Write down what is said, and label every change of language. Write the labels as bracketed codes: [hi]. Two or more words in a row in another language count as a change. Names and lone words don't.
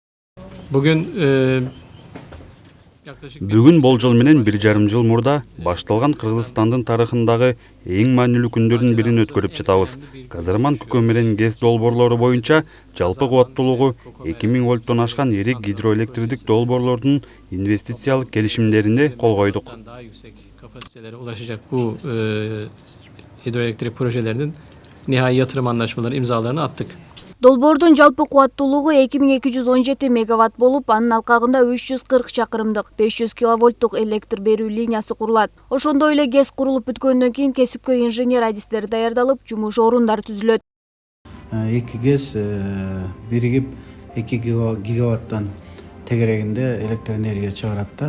[ky] Бүгүн болжол менен 1,5 жыл мурда башталган Кыргызстандын тарыхындагы эң маанилүү күндөрдүн бирин өткөрүп жатабыз. Казарман Көкөмөрен ГЭС долбоорлору боюнча жалпы кубаттуулугу 2000 вольттон ашкан эрик гидроэлектрдик долбоорлордун инвестициялык келишимдерине кол койдук. [tr] Kapasitelere ulaşacak bu hidroelektrik projelerinin nihai yatırım anlaşmaları imzalarını attık. [ky] Долбоордун жалпы кубаттуулугу 2217 мегаватт болуп, анын алкагында 340 чакырымдык 500 киловольттук электр берүү линиясы курулат. Ошондой эле ГЭС курулуп бүткөндөн кийин кесипкөй инженер адистер даярдалып, жумуш орундары түзүлөт. 2 ГЭС биригип 2 гигаваттан тегерегинде электр энергия чыгарат да.